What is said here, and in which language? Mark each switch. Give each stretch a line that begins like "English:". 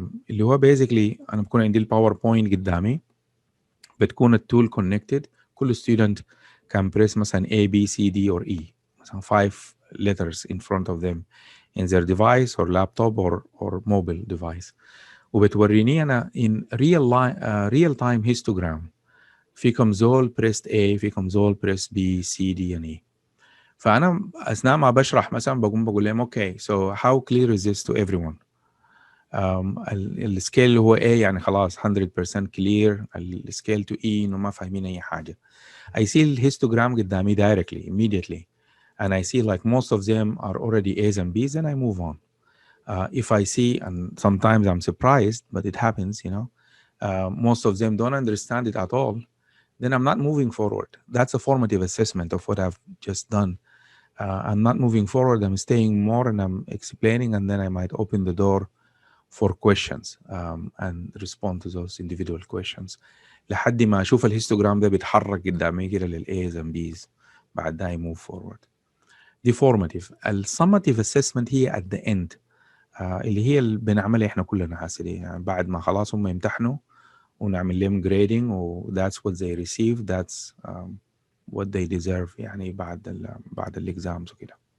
Arabic: اللي هو
English: basically
Arabic: أنا بكون عندي الباوربوينت قدامي، بتكون التول
English: connected، كل student can press مثلا A, B, C, D or E، مثلا 5 letters in front of them in their device or laptop or mobile device،
Arabic: وبتوريني أنا
English: in real time histogram
Arabic: في كم زول
English: pressed A، في كم زول pressed B, C, D and E.
Arabic: فأنا أثناء ما بشرح مثلا بقول لهم
English: okay so how clear is this to everyone.
Arabic: السكيل اللي هو A يعني خلاص 100% clear، السكيل to E إنه ما فاهمين أي حاجة.
English: I see
Arabic: الهيستوجرام قدامي
English: directly immediately and I see like most of them are already A's and B's and I move on. If I see, and sometimes I'm surprised but it happens, you know, most of them don't understand it at all, then I'm not moving forward. That's a formative assessment of what I've just done. I'm not moving forward, I'm staying more and I'm explaining, and then I might open the door for questions and respond to those individual questions
Arabic: لحد ما أشوف الهيستوجرام ده بيتحرك قدامي كده للA's
English: and B's،
Arabic: بعد ده
English: I move forward. دي formative.
Arabic: الsummative assessment هي
English: at the end
Arabic: اللي هي اللي بنعملها إحنا كلنا حاسدي، يعني بعد ما خلاص هم يمتحنوا ونعمل لهم grading و
English: that's what they receive, that's what they deserve
Arabic: يعني بعد الإكزامز وكده.